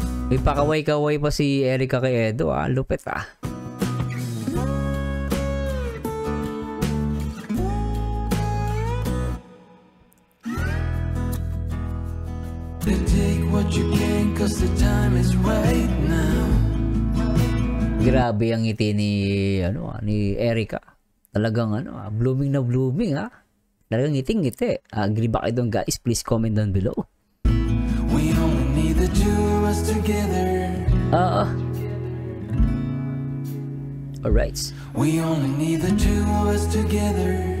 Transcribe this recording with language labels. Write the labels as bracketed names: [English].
[Filipino] May pakaway-kaway pa si Erica kay Edo ah. Lupit ah. [English] Take what you can, 'cause the time is right now. [Filipino] Grabe ang ngiti ni ni Erica. Talagang blooming na blooming ha. Talagang ngiti-ngiti. Agree ba kayo doon guys? [English] Please comment down below. We only need the two of us together. Alright. We only need the two of us together.